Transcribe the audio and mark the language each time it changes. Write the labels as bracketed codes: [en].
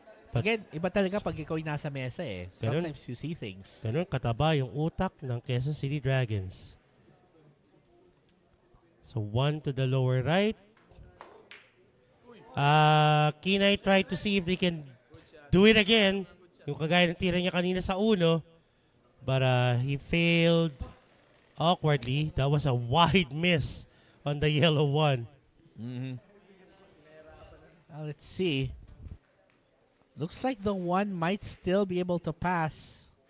[en] again, [tl] iba talaga pag ikaw yung nasa mesa eh. Ganun. [en] Sometimes you see things. [tl] Ganun kataba yung utak ng Quezon City Dragons. [en] So 1 to the lower right. Kinay tried to see if they can do it again. [tl] Yung kagaya ng tira niya kanina sa uno. [en] But he failed awkwardly. That was a wide miss on the yellow one. Let's see. Looks like the 1 might still be able to pass.